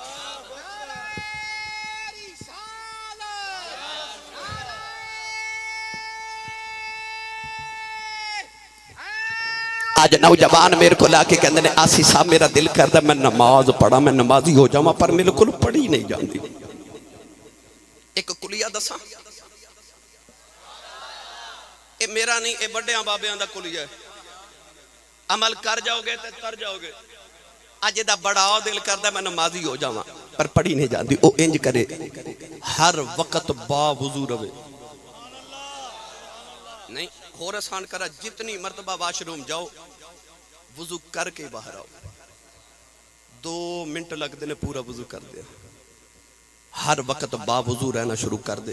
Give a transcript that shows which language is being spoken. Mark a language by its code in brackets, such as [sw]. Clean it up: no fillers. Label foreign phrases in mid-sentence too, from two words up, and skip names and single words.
[pa] آج نوجوان میرے کو لا کے کہندے نے آسی صاحب میرا دل کردا میں نماز پڑھا میں نمازی ہو جاواں پر میرے کو پڑھی نہیں جاندی. ایک کلیہ دساں اے میرا نہیں اے بڑیاں بابیاں دا کلیہ ہے. عمل کر جاؤ گے تے تر جاؤ گے. اج دا بڑا دل کردا میں نمازی ہو جاواں پر پڑھی نہیں جاندی. او انج کرے ہر وقت با وضو رہے. نہیں اور آسان کرا جتنی مرتبہ واش روم جاؤ وضو کر کے باہر آؤ. 2 منٹ لگ دینے پورا وضو کر دے. ہر وقت با وضو رہنا شروع کر دے.